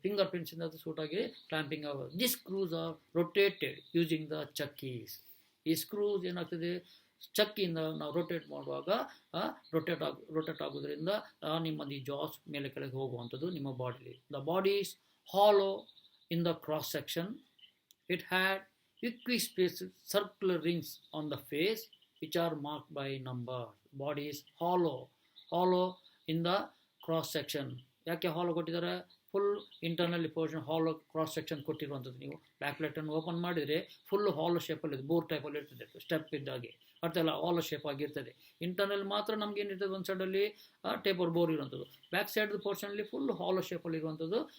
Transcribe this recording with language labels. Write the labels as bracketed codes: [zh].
[kn] Finger ಪಿನ್ಸಿಂದ ಅದು ಸೂಟಾಗಿ clamping ಆಗೋದು. [en] This screws are rotated using the ಚಕ್ಕೀಸ್. [kn] ಈ ಸ್ಕ್ರೂಸ್ ಏನಾಗ್ತದೆ, ಚಕ್ಕಿಯಿಂದ ನಾವು ರೊಟೇಟ್ ಮಾಡುವಾಗ ರೊಟೇಟ್ ಆಗೋದ್ರಿಂದ ನಿಮ್ಮ ಈ ಜಾಸ್ ಮೇಲೆ ಕೆಳಗೆ ಹೋಗುವಂಥದ್ದು ನಿಮ್ಮ ಬಾಡಿಲಿ. [en] The body is hollow in the cross section. It had equispaced circular rings on the face which are marked by number. Body is hollow in the cross section. [kn] ಯಾಕೆ ಹಾಲೋ ಕೊಟ್ಟಿದ್ದಾರೆ, ಫುಲ್ ಇಂಟರ್ನಲಿ ಪೋರ್ಷನ್ ಹಾಲೋ cross section ಕೊಟ್ಟಿರುವಂಥದ್ದು. ನೀವು back ಪ್ಲೇಟನ್ನು open ಮಾಡಿದರೆ full ಹಾಲೋ ಶೇಪಲ್ಲಿ bore ಟೈಪಲ್ಲಿ ಇರ್ತದೆ, step ಇದ್ದಾಗೆ. ಅರ್ಥ ಎಲ್ಲ ಹಾಲೋ ಶೇಪ್ ಆಗಿರ್ತದೆ. ಇಂಟರ್ನಲ್ ಮಾತ್ರ ನಮ್ಗೆ ಏನಿರ್ತದೆ, ಒಂದು ಸೈಡಲ್ಲಿ ಟೇಪರ್ ಬೋರ್ ಇರುವಂಥದ್ದು, ಬ್ಯಾಕ್ ಸೈಡ್ ಪೋರ್ಷನಲ್ಲಿ ಫುಲ್ ಹಾಲೋ ಶೇಪಲ್ಲಿ ಇರುವಂಥದ್ದು.